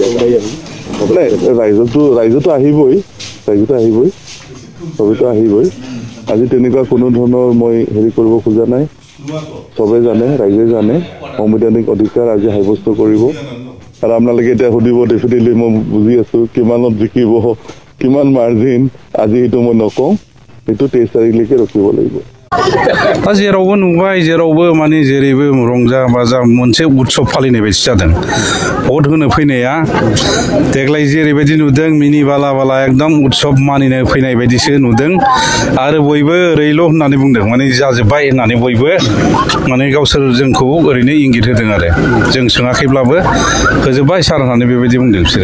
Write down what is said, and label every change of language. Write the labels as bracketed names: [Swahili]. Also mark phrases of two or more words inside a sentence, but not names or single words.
[Assamese] ৰাইজতো আহিবই সবেতো আহিবই আজি তেনেকুৱা কোনো ধৰণৰ মই হেৰি কৰিব খোজা নাই সবে জানে ৰাইজে জানে সাংবিধানিক অধিকাৰ আজি সাব্যস্ত কৰিব আৰু আপোনালোকে এতিয়া সুধিব ডেফিনেটলি মই বুজি আছো কিমানত জিকিব কিমান মাৰ্জিন আজি এইটো মই নকওঁ এইটো 23 তাৰিখলৈকে ৰখিব লাগিব [Bodo] जेरावबो नुबाय जेरावबो माने जेरैबो रंजा बाजा मोनसे उत्सव फालिनाय बायदि जादों भट होनो फैनाया देग्लाय जेरैबायदि नुदों मिनि बाला बाला एकदम उत्सव मानिनो फैनाय बायदिसो नुदों आरो बयबो ओरैल' होननानै बुंदों माने जाजोब्बाय होननानै बयबो माने गावसोर जोंखौ ओरैनो इंगित होदों आरो जों सोङाखैब्लाबो होजोब्बाय सार होननानै बेबायदि बुंदों बिसोरो